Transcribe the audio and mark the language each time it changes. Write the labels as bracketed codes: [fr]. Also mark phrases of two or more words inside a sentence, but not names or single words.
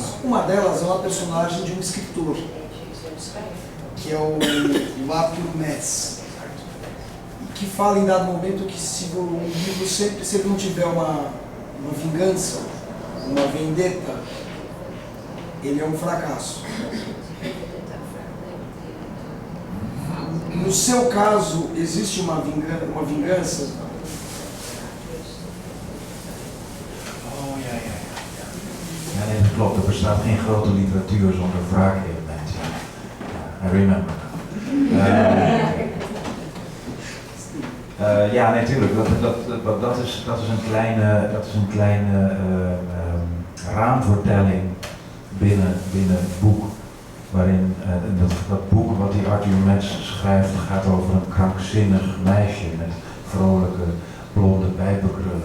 [pt] Uma delas é uma personagem de um escritor, que é o Arthur Metz, que fala em dado momento que se o livro sempre não tiver uma vingança, uma vendetta, ele é um fracasso. No seu caso, existe uma vingança? [nl] Ja, nee, dat klopt. Er bestaat geen grote literatuur zonder wraakelementen. [en] I remember. [nl] Ja, natuurlijk. Dat is een kleine raamvertelling binnen het boek. Waarin dat boek wat die Arthur Metz schrijft gaat over een krankzinnig meisje met vrolijke blonde pijpenkrullen.